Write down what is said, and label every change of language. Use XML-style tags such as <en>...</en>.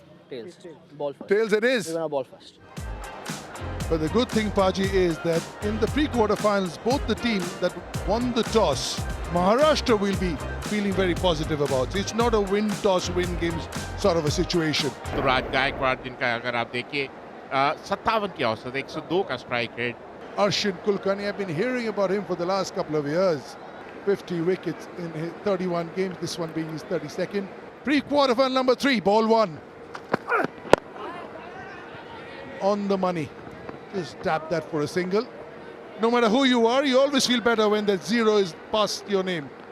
<en>Tails. Ball first. Tails it is. We're gonna ball first. But the good thing, Paji, is that in the pre-quarterfinals, both the teams that won the toss, Maharashtra will be feeling very positive about. It's not a win toss, win games sort of a situation.</en> <hi>Rituraj Gaekwad जिनका अगर आप देखिए 57 की औसत 102 का strike rate.</hi> <en>Arshin Kulkarni, I've been hearing about him for the last couple of years. 50 wickets in his 31 games, this one being his 32nd. Pre-quarterfinal number 3, ball 1. On the money. Just tap that for a single. No matter who you are, you always feel better when that 0 is past your name.</en>